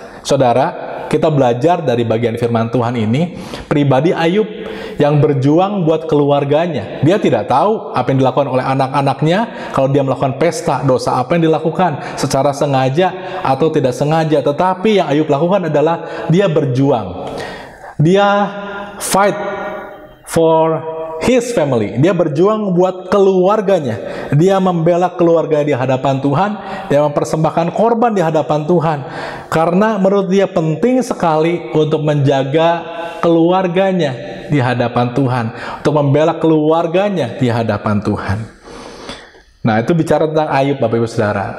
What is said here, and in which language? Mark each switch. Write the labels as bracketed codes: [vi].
[id] Saudara, kita belajar dari bagian firman Tuhan ini, pribadi Ayub yang berjuang buat keluarganya. Dia tidak tahu apa yang dilakukan oleh anak-anaknya kalau dia melakukan pesta, dosa apa yang dilakukan secara sengaja atau tidak sengaja. Tetapi yang Ayub lakukan adalah dia berjuang. Dia [en] fight for his family. [id] Dia berjuang buat keluarganya. Dia membela keluarganya di hadapan Tuhan. Dia mempersembahkan korban di hadapan Tuhan. Karena menurut dia penting sekali untuk menjaga keluarganya di hadapan Tuhan. Untuk membela keluarganya di hadapan Tuhan. Nah, itu bicara tentang Ayub, Bapak Ibu Saudara.